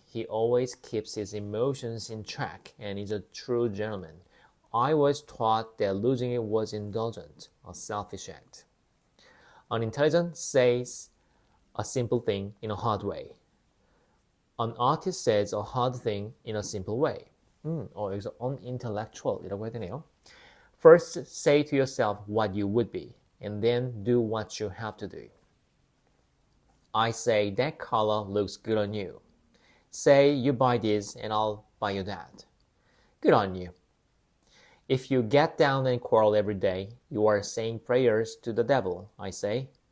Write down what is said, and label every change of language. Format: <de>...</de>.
<en>He always keeps his emotions in check and is a true gentleman. I was taught that losing it was indulgent, a selfish act. An intelligent says a simple thing in a hard way. An artist says a hard thing in a simple way.</en> <ko>여기서 unintellectual이라고 해야 되네요.</ko> <en>First, say to yourself what you would be, and then do what you have to do. I say that color looks good on you. Say you buy this and I'll buy you that. Good on you. If you get down and quarrel every day, you are saying prayers to the devil, I say.</en>